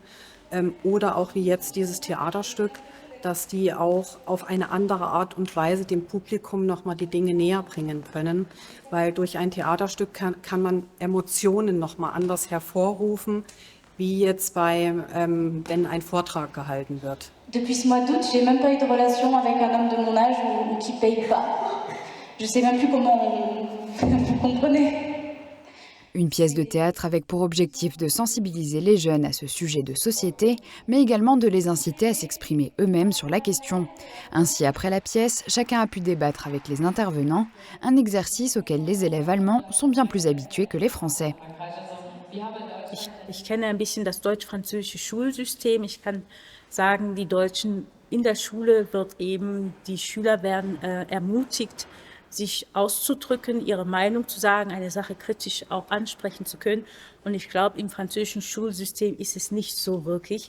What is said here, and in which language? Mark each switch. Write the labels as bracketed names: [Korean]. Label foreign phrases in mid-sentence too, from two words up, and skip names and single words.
[German] Oder auch wie jetzt dieses Theaterstück, dass die auch auf eine andere Art und Weise dem Publikum nochmal die Dinge näher bringen können. Weil durch ein Theaterstück kann man Emotionen nochmal anders hervorrufen, wie jetzt wenn ein Vortrag gehalten wird. [French] Depuis ce mois d'août, j'ai même pas eu de relation avec un homme de mon âge ou qui paye pas. Je sais même plus comment vous comprenez. Une pièce de théâtre avec pour objectif de sensibiliser les jeunes à ce sujet de société, mais également de les inciter à s'exprimer eux-mêmes sur la question. Ainsi, après la pièce, chacun a pu débattre avec les intervenants, un exercice auquel les élèves allemands sont bien plus habitués que les Français. [German] Ich kenne ein bisschen das deutsch-französische Schulsystem. Ich kann sagen, die Deutschen in der Schule die Schüler werden ermutigt, sich auszudrücken, ihre Meinung zu sagen, eine Sache kritisch auch ansprechen zu können. Und ich glaube, im französischen Schulsystem ist es nicht so wirklich.